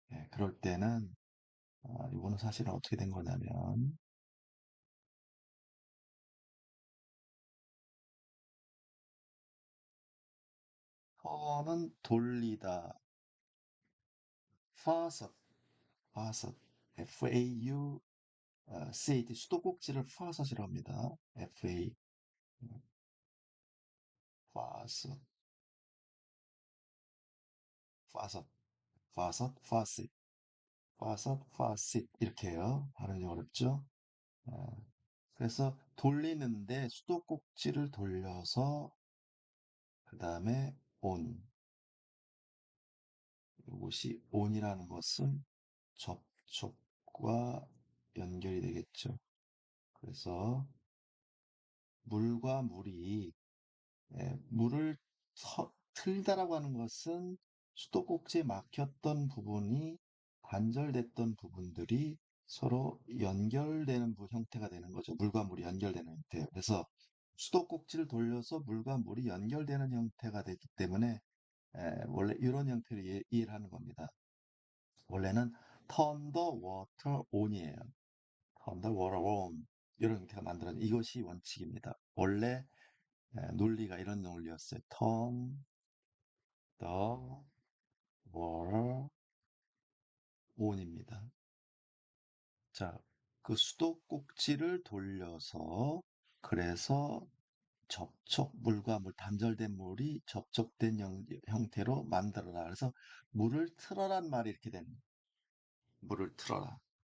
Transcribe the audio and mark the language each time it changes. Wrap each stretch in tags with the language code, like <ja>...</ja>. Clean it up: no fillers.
<ko>그럴 때는 이거는 사실은 어떻게 된 거냐면 터는 돌리다, faucet, faucet, F-A-U, CAT, 수도꼭지를 faucet이라고 합니다. F-A, faucet, faucet, faucet, faucet, faucet, faucet 이렇게 해요. 발음이 어렵죠? 어, 그래서 돌리는데 수도꼭지를 돌려서 그 다음에 on, 이것이 on이라는 것은 접촉과 연결이 되겠죠. 그래서 물과 물이 물을 틀다라고 하는 것은 수도꼭지에 막혔던 부분이 단절됐던 부분들이 서로 연결되는 형태가 되는 거죠. 물과 물이 연결되는 형태. 그래서 수도꼭지를 돌려서 물과 물이 연결되는 형태가 되기 때문에 원래 이런 형태로 이해를 하는 겁니다. 원래는</ko> <en>turn the water on</en> <ko>이에요.</ko> <en>turn the water on.</en> <ko>이런 형태가 만들어진 이것이 원칙입니다. 원래 논리가 이런 논리였어요.</ko> <en>turn the water on입니다.</en> <ko>자, 그 수도꼭지를 돌려서 그래서 물과 물, 단절된 물이 접촉된 형태로 만들어라. 그래서 물을 틀어란 말이 이렇게 된 물을 틀어라.</ko>